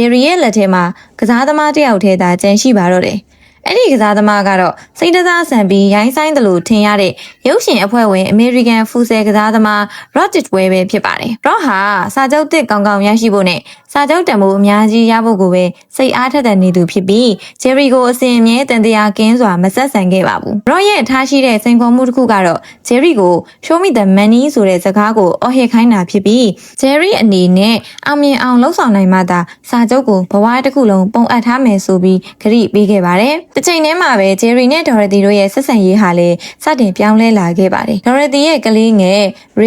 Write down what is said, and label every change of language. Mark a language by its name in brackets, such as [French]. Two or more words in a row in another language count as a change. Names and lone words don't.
[Burmese] ယ်ရီရဲ့လက်ထဲမှာကစားသမားတစ်ယောက်ထဲသာကျန်ရှိပါတော့တယ်။အဲ့ဒီကစားသမားကတော့စိတ်တစားဆန်ပြီးရိုင်းဆိုင်တယ်လို့ထင်ရတဲ့ရုပ်ရှင်အဖွဲ့ဝင် American ဖူဆယ်ကစားသမား Rod Tidwell ပဲဖြစ်ပါတယ်။ Rod ဟာစာချုပ်သစ်ကောင်းကောင်းရရှိဖို့နဲ့စာချုပ်တန်ဖိုးအများကြီးရဖို့ကိုပဲစိတ်အားထက်သန်နေသူဖြစ် ပြီးဂျယ်ရီကိုအစဉ်အမြဲတန်တရားကင်းစွာမဆက်ဆံခဲ့ပါဘူး။ Rod ရဲ့ထားရှိတဲ့စိန်ခေါ်မှုတစ်ခုကတော့ဂျယ်ရီကို [English] Show me the money [Burmese] ဆိုတဲ့စကားကိုအော်ဟစ်ခိုင်းတာဖြစ်ပြီးဂျယ်ရီအနေနဲ့အောင်မြင်အောင်လှုပ်ဆောင်နိုင်မှသာစာချုပ်ကိုဘဝ တစ်ခုလုံးပုံအပ်ထားမယ်ဆိုပြီးကတိပေးခဲ့ပါတယ်။တစ်ချိန်တည်းမှာပဲဂျယ်ရီနဲ့ဒေါ်ရတီတို့ရဲ့ဆက်ဆံရေးဟာလည်းစတင်ပြောင်းလဲလာခဲ့ပါတယ်။ဒေါ်ရတီရဲ့ကလေးငယ်ရေး